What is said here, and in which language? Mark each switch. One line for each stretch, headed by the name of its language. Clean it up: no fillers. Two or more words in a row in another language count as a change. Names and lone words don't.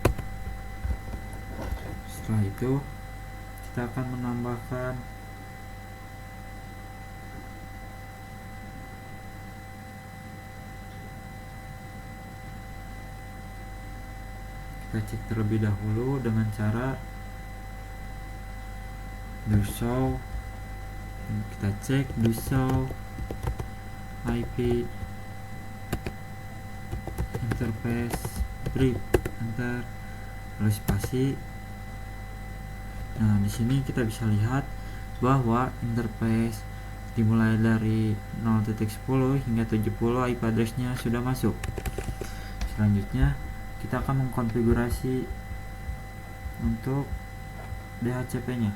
Indonesian: Setelah itu kita akan menambahkan kita cek terlebih dahulu dengan cara
English: do show,
Indonesian: kita cek
English: do show IP interface brief, enter,
Indonesian: lalu spasi. Nah, di sini kita bisa lihat bahwa interface dimulai dari 0.10 hingga 70
English: IP address-
Indonesian: nya sudah masuk. Selanjutnya kita akan mengkonfigurasi untuk DHCP-nya.